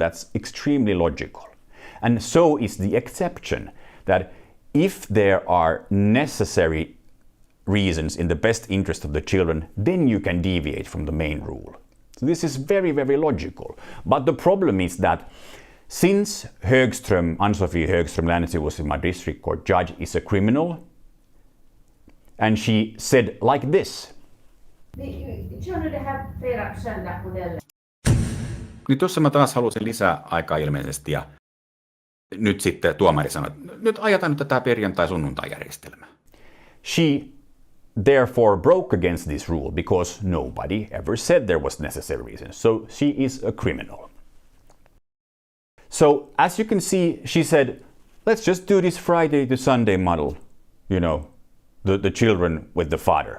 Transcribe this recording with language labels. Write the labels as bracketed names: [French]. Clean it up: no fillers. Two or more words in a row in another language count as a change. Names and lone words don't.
[English] That's extremely logical. And so is the exception, that if there are necessary reasons in the best interest of the children, then you can deviate from the main rule. So this is very, very logical. But the problem is that since Högström, Ann-Sofie Högström, Länsi was my district court judge, is a criminal, and she said like this. [Finnish] Niin tuossa mä taas halusin lisää aikaa ilmeisesti, ja nyt sitten tuomari sanoi, että nyt ajetaan nyt tätä perjantai-sunnuntai-järjestelmää. [English] She therefore broke against this rule because nobody ever said there was necessary reason. So she is a criminal. So as you can see, she said, let's just do this Friday to Sunday model, you know, the children with the father.